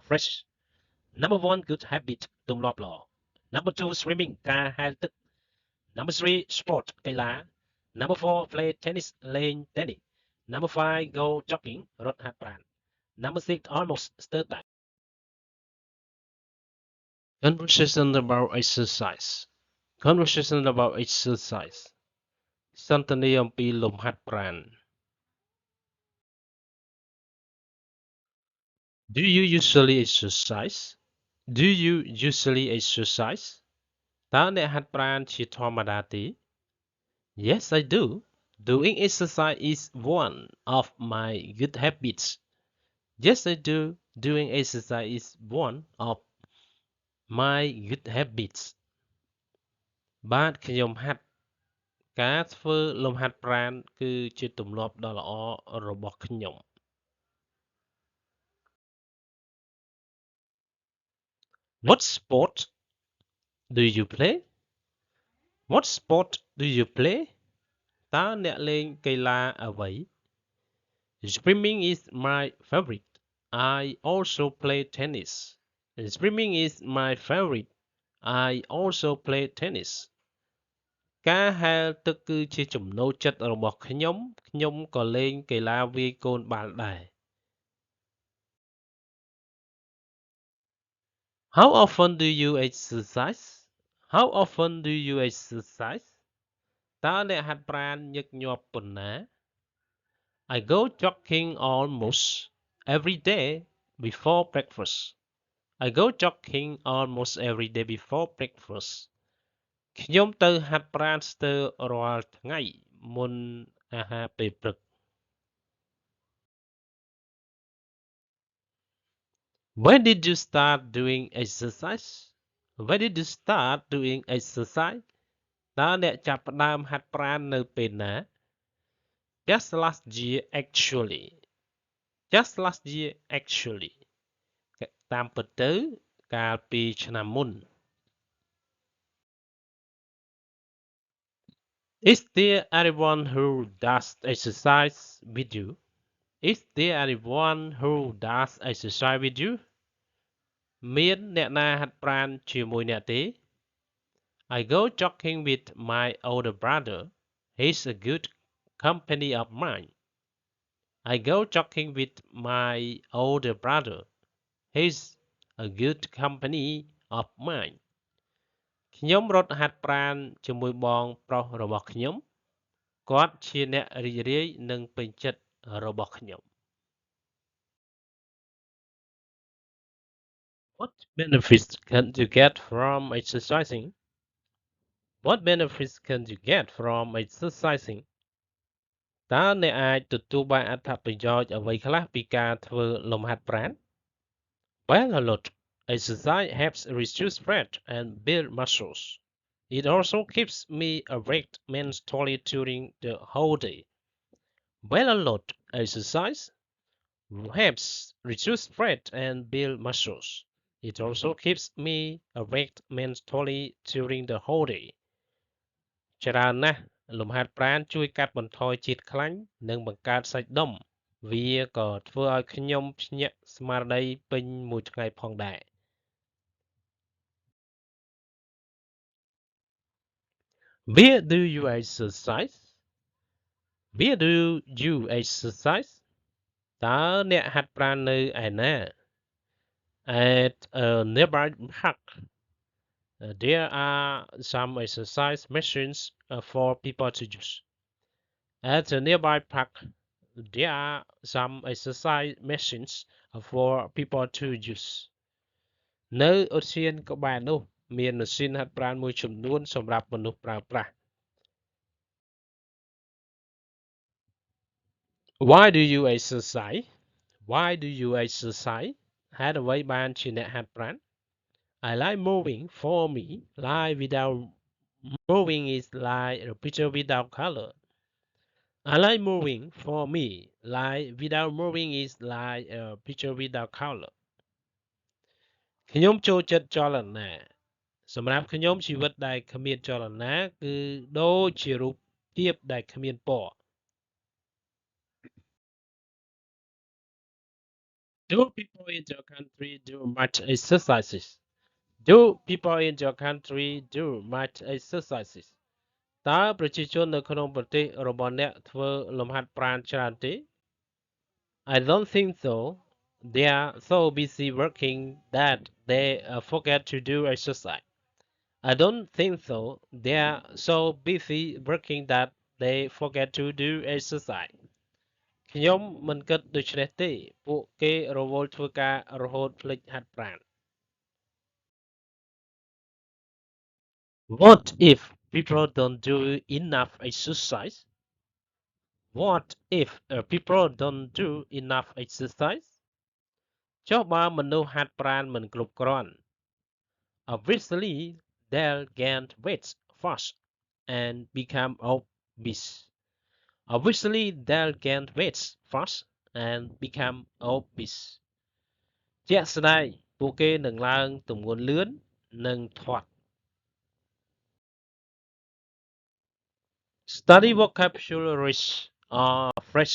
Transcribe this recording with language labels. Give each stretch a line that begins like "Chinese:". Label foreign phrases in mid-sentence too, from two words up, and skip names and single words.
English: fresh number one good habit
Khmer: ទម្លាប់ល្អ
English: number two swimming
Khmer: ការហែលទឹក
English: number three sport កីឡា number four play tennis លេង tennis number five go jogging
Khmer: រត់ហាត់ប្រាណ
English: number six almost
Khmer: ស្ទើរតែ
English: conversation about exercise conversation about exercise
Khmer: សន្ទនាអំពីលំហាត់ប្រាណ
English: Do you usually exercise? Do you usually exercise?
Khmer: តើអ្នកហាត់ប្រាណជាធម្មតាទេ
English: Yes, I do. Doing exercise is one of my good habits. Yes, I do. Doing exercise is one of my good habits.
Khmer: បាទខ្ញុំហាត់ការធ្វើលំហាត់ប្រាណគឺជាទម្លាប់ដ៏ល្អរបស់ខ្ញុំ
English: What sport do you play? What sport do you play?
Khmer: តើអ្នកលេងកីឡាអ្វី
English: Swimming is my favorite. I also play tennis. Swimming is my favorite. I also play tennis.
Khmer: ការហែលទឹកគឺជាចំណូលចិត្តរបស់ខ្ញុំខ្ញុំក៏លេងកីឡាវាយកូនបាល់ដែរ
English: How often do you exercise? How often do you exercise?
Khmer: តើអ្នកហាត់ប្រាណញឹកញាប់ប៉ុណ្ណា
English: I go jogging almost every day before breakfast. I go jogging almost every day before breakfast.
Khmer: ខ្ញុំទៅហាត់ប្រាណស្ទើររាល់ថ្ងៃមុនអាហារពេលព្រឹក
English: When did you start doing exercise? When did you start doing exercise?
Khmer: តើអ្នកចាប់ផ្ដើមហាត់ប្រាណនៅពេលណា
English: Just last year actually. Just last year actually.
Khmer: តាមពិតទៅកាលពីឆ្នាំមុន
English: Is there anyone who does exercise with you? Is there anyone who does exercise with you?
Khmer: មានអ្នកណាហាត់ប្រាណជាមួយអ្នកទេ
English: I go jogging with my older brother. He's a good company of mine. I go jogging with my older brother. He's a good company of mine.
Khmer: ខ្ញុំរត់ហាត់ប្រាណជាមួយបងប្រុសរបស់ខ្ញុំគាត់ជាអ្នករីករាយនិងពេញចិត្តរបស់ខ្ញុំ
English: What benefits can you get from exercising? What benefits can you get from exercising?
Khmer: តើអ្នកអាចទទួលបានអត្ថប្រយោជន៍អ្វីខ្លះពីការធ្វើលំហាត់ប្រាណ
English: Well, a lot. Exercise helps reduce fat and build muscles. It also keeps me awake mentally during the whole day. Well, a lot. Exercise helps reduce fat and build muscles. It also keeps me awake mentally during the whole day.
Khmer: ច្រើនណាស់លំហាត់ប្រាណជួយកាត់បន្ថយជាតិខ្លាញ់និងបង្កើតសាច់ដុំវាក៏ធ្វើឲ្យខ្ញុំភ្ញាក់ស្មារតីពេញមួយថ្ងៃផងដែរ
English: Where do you exercise? Where do you exercise?
Khmer: តើអ្នកហាត់ប្រាណនៅឯណា
English: At a nearby park. There are some exercise machines for people to use. At a nearby park, there are some exercise machines for people to use.
Khmer: នៅឧទ្យានក្បែរនោះមានម៉ាស៊ីនហាត់ប្រាណមួយចំនួនសម្រាប់មនុស្សប្រើប្រាស់
English: Why do you exercise? Why do you exercise?
Khmer: ហេតុអ្វីបានជាអ្នកហាត់ប្រាណ
English: I like moving. For me, life without moving is like a picture without color. I like moving. For me, life without moving is like a picture without color.
Khmer: ខ្ញុំចូលចិត្តចលនាសម្រាប់ខ្ញុំជីវិតដែលគ្មានចលនាគឺដូចជារូបភាពដែលគ្មានពណ៌
English: Do people in your country do much exercises? Do people in your country do much exercises?
Khmer: តើប្រជាជននៅក្នុងប្រទេសរបស់អ្នកធ្វើលំហាត់ប្រាណច្រើនទេ
English: I don't think so. They are so busy working that they forget to do exercise. I don't think so. They are so busy working that they forget to do exercise.
Khmer: ខ្ញុំមិនគិតដូច្នេះទេពួកគេរវល់ធ្វើការរហូតភ្លេចហាត់ប្រាណ
English: What if people don't do enough exercise? What if people don't do enough exercise?
Khmer: ចុះបើមនុស្សហាត់ប្រាណមិនគ្រប់គ្រាន់
English: Obviously, they'll gain weight fast and become obese. Obviously, they'll gain weight fast and become obese.
Khmer: ជាក់ស្ដែងពួកគេនឹងឡើងទម្ងន់លឿននិងធាត់
English: Study vocabularies are fresh.